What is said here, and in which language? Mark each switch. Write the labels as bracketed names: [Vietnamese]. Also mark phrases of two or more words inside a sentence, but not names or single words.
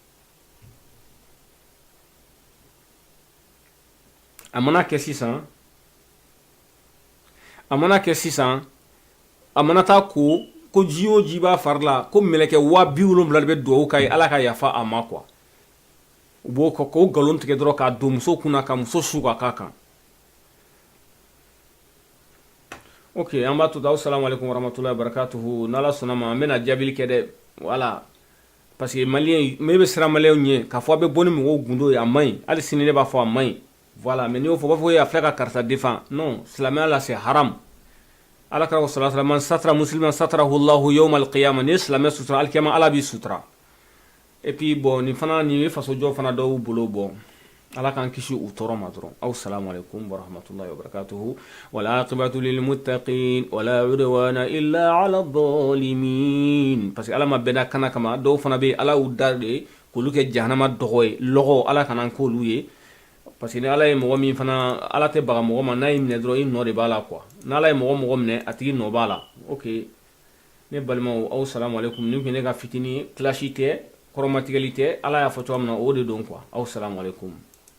[Bambara] a mana kɛ sisan a mana taa ko ji o ji b'a fari la ko mɛlɛkɛ 70,000 de bɛ dugawu k'a ye Ala ka yafa a ma quoi. U b'o k'o nkalon tigɛ dɔrɔn k'a don muso kunna ka muso su ka k'a kan. Ok an b'a to ten [Arabic] السلام عليكم ورحمة الله وبركاته [Bambara] n'Ala sɔnna ma an bɛna jaabili kɛ dɛ voilà [French] parce que [Bambara] maliyɛn mais bɛ siran maliyɛnw ɲɛ k'a fɔ a bɛ bɔ ni mɔgɔw gundo ye a man ɲi hali sini ne b'a fɔ a man ɲi voilà mais n'i y'o fɔ u b'a fɔ a filɛ ka karisa défend non silamɛya la [French] c'est haram. [Bambara] Ala kira [Arabic] صلى الله عليه وسلم من ستر مسلما ستره الله يوم القيامة [Bambara] ni silamɛ sutura alikiyama Ala b'i sutura. [French] Et puis bon [Bambara] nin fana nin ye faso jɔ fana dɔw bolo bon Ala k'an kisi u tɔɔrɔ ma dɔrɔn [Arabic] السلام عليكم ورحمة الله وبركاته والعاقبة للمتقين ولا عدوان إلا على الظالمين [French] parce que [Bambara] Ala ma bɛda kana kama dɔw fana bɛ Ala y'u da de k'olu kɛ jahanama dɔgɔ ye lɔgɔ Ala kana k'olu ye [French] parce que [Bambara] ni Ala ye mɔgɔ min fana Ala tɛ baga mɔgɔ ma n'a y'i minɛ dɔrɔn i nɔ de b'a la quoi n'Ala ye mɔgɔ minɛ a tigi nɔ b'a la. Ok ne balimaw [Arabic] السلام عليكم [Bambara] ni kun ne ka fitini clash tɛ kɔrɔmatigɛli tɛ Ala y'a fɔ cogoya min na o de don quoi [Arabic] السلام عليكم.